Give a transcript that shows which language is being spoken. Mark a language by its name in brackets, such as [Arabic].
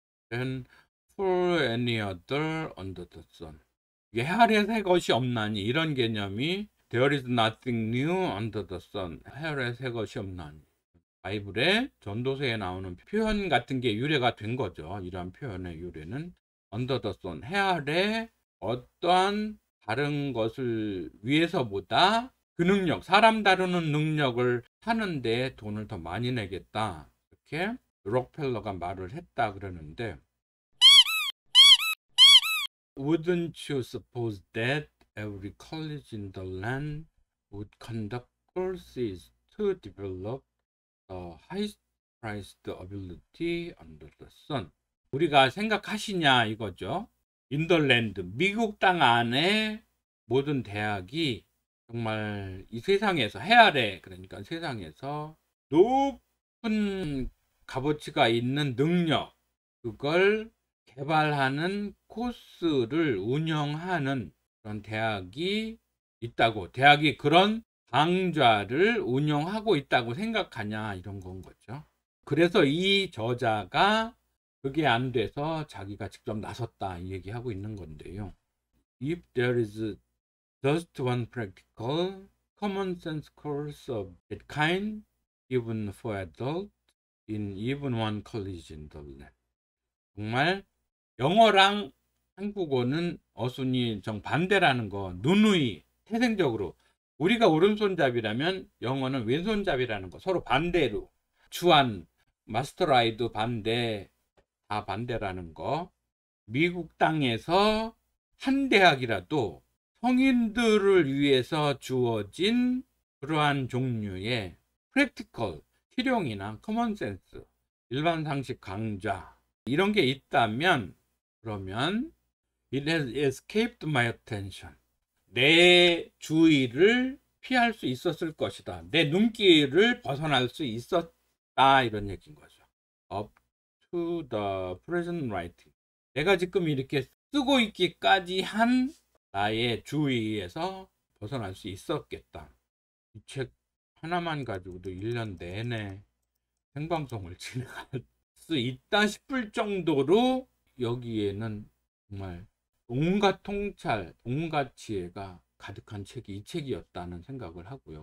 [English] Then for any other under the sun, [Korean] 이게 해 아래 새 것이 없나니, 이런 개념이 [English] There is nothing new under the sun, [Korean] 해 아래 새 것이 없나니, 바이블의 전도서에 나오는 표현 같은 게 유래가 된 거죠. 이러한 표현의 유래는 [English] under the sun, [Korean] 해 아래 어떠한 다른 것을 위해서보다 그 능력, 사람 다루는 능력을 하는데 돈을 더 많이 내겠다. 이렇게 록펠러가 말을 했다 그러는데, [English] Wouldn't you suppose that every college in the land would conduct courses to develop the highest priced ability under the sun? [Korean] 우리가 생각하시냐 이거죠. 인더랜드, 미국 땅 안에 모든 대학이 정말 이 세상에서, 해 아래, 그러니까 세상에서 높은 값어치가 있는 능력, 그걸 개발하는 코스를 운영하는 그런 대학이 있다고, 대학이 그런 강좌를 운영하고 있다고 생각하냐, 이런 건 거죠. 그래서 이 저자가 그게 안 돼서 자기가 직접 나섰다 이 얘기하고 있는 건데요. [English] If there is just one practical, common sense course of that kind given for adults in even one college in the land. [Korean] 정말 영어랑 한국어는 어순이 정반대라는 거 누누이 태생적으로, 우리가 오른손잡이라면 영어는 왼손잡이라는 거 서로 반대로, 주한, 마스터라이드 반대, 다 반대라는 거. 미국 땅에서 한 대학이라도 성인들을 위해서 주어진 그러한 종류의 프랙티컬, 실용이나 커먼센스, 일반 상식 강좌 이런 게 있다면, 그러면 [English] It has escaped my attention. [Korean] 내 주의를 피할 수 있었을 것이다. 내 눈길을 벗어날 수 있었다. 이런 얘기인 거죠. [English] Up to the present writing. [Korean] 내가 지금 이렇게 쓰고 있기까지 한 나의 주의에서 벗어날 수 있었겠다. 이 책 하나만 가지고도 1년 내내 생방송을 진행할 수 있다 싶을 정도로 여기에는 정말 온갖 통찰, 온갖 지혜가 가득한 책이 이 책이었다는 생각을 하고요.